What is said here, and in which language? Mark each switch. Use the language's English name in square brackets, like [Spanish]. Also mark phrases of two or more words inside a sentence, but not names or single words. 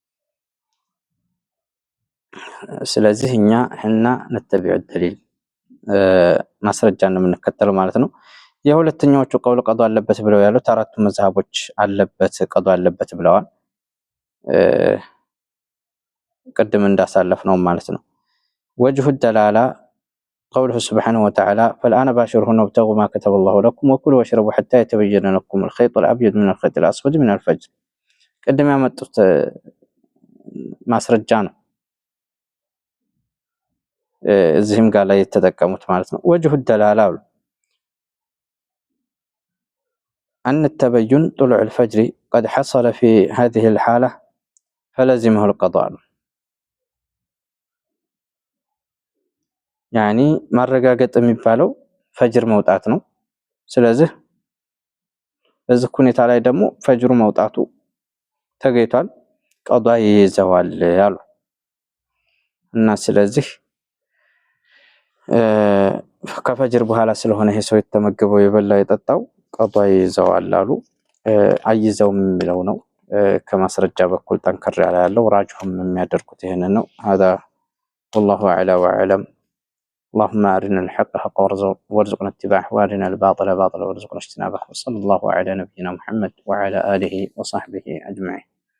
[Amharic] ስለዚህ እኛ [Arabic] نتبع الدليل [Amharic] ማስረጃን ነው የምንከተለው ማለት ነው። የሁለተኛዎቹ ቀውል ቀዷ አለበት ብለው ያሉት አራቱ መዝሐቦች አለበት ቀዷ አለበት ብለዋል። ቅድም እንዳሳለፍ ነው ማለት ነው። [Arabic] وجه الدلالة قوله سبحانه وتعالى فالآن باشرهن وابتغوا ما كتب الله لكم وكلوا واشربوا حتى يتبين لكم الخيط الأبيض من الخيط الأسود من الفجر [Amharic] ቅድም ያመጡት ማስረጃ ነው። እዚህም ጋር ላይ የተጠቀሙት ማለት ነው። [Arabic] وجه الدلالة أن التبين طلوع الفجر قد حصل في هذه الحالة فلزمه القضاء [Amharic] يعني ማረጋገጥ የሚባለው ፈጅር መውጣት ነው። ስለዚህ በዚህ ሁኔታ ላይ ደግሞ ፈጅሩ መውጣቱ ተገይቷል ቀዷ ይይዘዋል አሉ እና ስለዚህ ከፈጅር በኋላ ስለሆነ ይሄ ሰው የተመገበው የበላ የጠጣው ቀዷ ይይዘዋል አሉ። አይዘውም የሚለው ነው ከማስረጃ በኩል ጠንከር ያለው ራጅሁም የሚያደርጉት ይሄንን ነው። [Arabic] هذا والله اعلى واعلم. اللهم أرنا الحق حقا وارزقنا اتباعه وأرنا الباطل باطلا وارزقنا اجتنابه. وصلى الله على نبينا محمد وعلى آله وصحبه أجمعين.